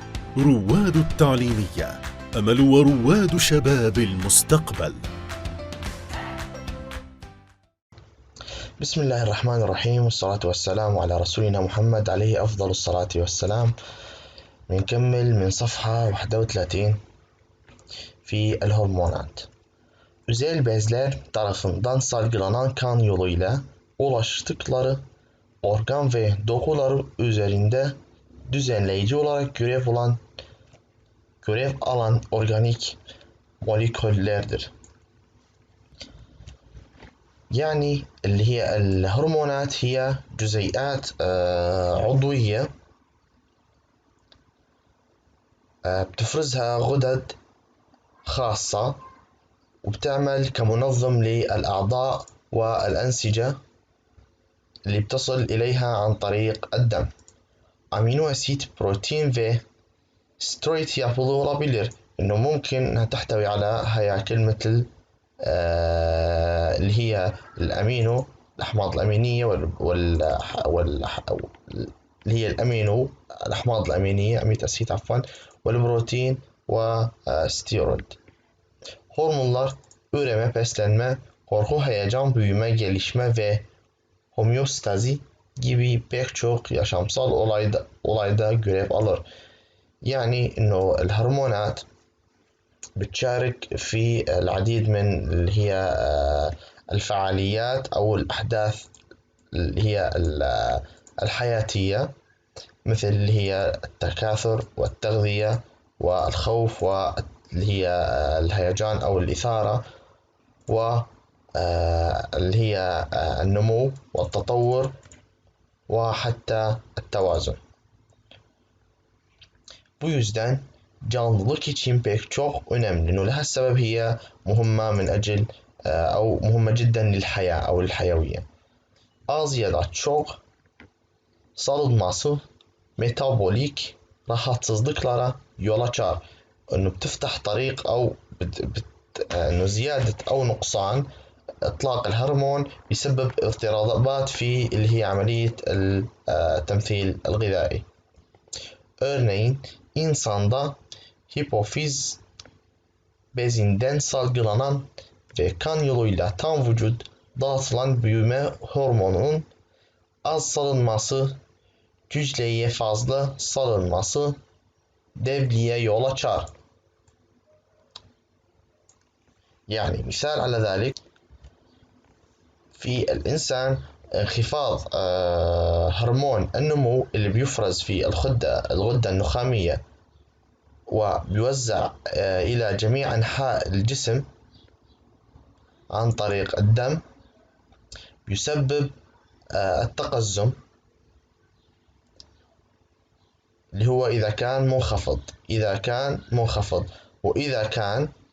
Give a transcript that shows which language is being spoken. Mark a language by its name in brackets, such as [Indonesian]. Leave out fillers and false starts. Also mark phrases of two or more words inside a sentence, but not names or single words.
[Arabic] رواد التعليمية، أمل ورواد شباب المستقبل. بسم الله الرحمن الرحيم، والصلاة والسلام على رسولنا محمد عليه أفضل الصلاة والسلام. بنكمل من صفحة 31 في الhormonat. [Turkish] Özel bezler tarafından salgılanan kan yoluyla ulaştıkları organ ve dokuları üzerinde düzenleyici olarak görev alan organik moleküllerdir. [Arabic] يعني اللي هي الهرمونات هي جزيئات عضوية بتفرزها غدد خاصة وبتعمل كمنظم للأعضاء والأنسجة اللي بتصل إليها عن طريق الدم. [Turkish] amino asit protein ve steroit yapılı olabilir [Arabic] إنه ممكن إنها تحتوي على هياكل مثل اللي هي الأمينو الأحماض الأمينية اللي هي الأحماض الأمينية أميت أسيد عفوا والبروتين وستيرويد. [Turkish] Hormonlar üreme, beslenme, korku, heyecan, büyüme, gelişme ve homeostazi gibi pek çok yaşamsal olayda görev alır. [Arabic] يعني إنه الهرمونات بتشارك في العديد من اللي هي الفعاليات أو الأحداث اللي هي الحياتية، مثل اللي هي التكاثر والتغذية والخوف واللي هي الهيجان أو الإثارة واللي هي النمو والتطور وحتى التوازن. [Turkish] Bu yüzden canlılık için pek çok önemli. [Arabic] ولهالسبب هي مهمة من أجل أو مهمة جدا للحياة أو الحيوية. [Turkish] Az ya da çok salınması metabolik rahatsızlıklara yol açar. [Arabic] إنه بتفتح طريق أو إنه زيادة أو نقصان إطلاق الهرمون بيسبب اضطرابات في اللي هي عملية التمثيل الغذائي. [Turkish] Örneğin insanda hipofiz bezinden salgılanan ve kan yoluyla tam vücut dağıtılan büyüme hormonunun az salınması, cücleye fazla salınması devliye yol açar. [Arabic] يعني مثال على ذلك في الإنسان انخفاض هرمون النمو اللي بيفرز في الغدة النخامية وبيوزع إلى جميع أنحاء الجسم عن طريق الدم بيسبب التقزم اللي هو إذا كان منخفض وإذا كان